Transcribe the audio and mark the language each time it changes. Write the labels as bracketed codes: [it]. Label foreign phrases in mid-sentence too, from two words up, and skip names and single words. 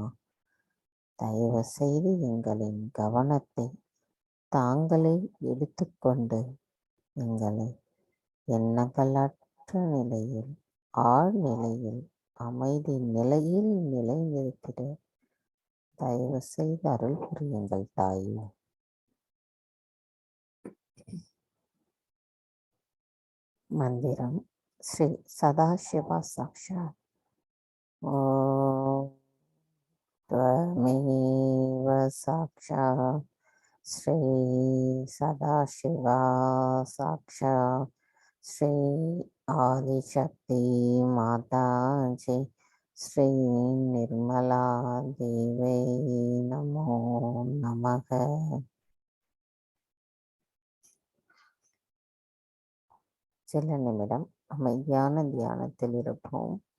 [ta] தயவு செய்து எங்களின் கவனத்தை தாங்களே எடுத்துக்கொண்டு எங்களை எண்ணங்களற்ற நிலையில் ஆழ்நிலையில் அமைதி நிலையில் நிலைநிறுத்திட தயவு செய்து அருள் புரியுங்கள் தாயே. மந்திரம் ஸ்ரீ சதாசிவா சாக்ஷாத். [sa] ஓம் त्वमेव साक्षात् श्री सदाशिवा साक्षात् श्री आदिशक्ति माता जी श्री निर्मला देवी नमो नमः. [ta] சில நிமிடம் அமைதியான தியானத்தில் இருப்போம்.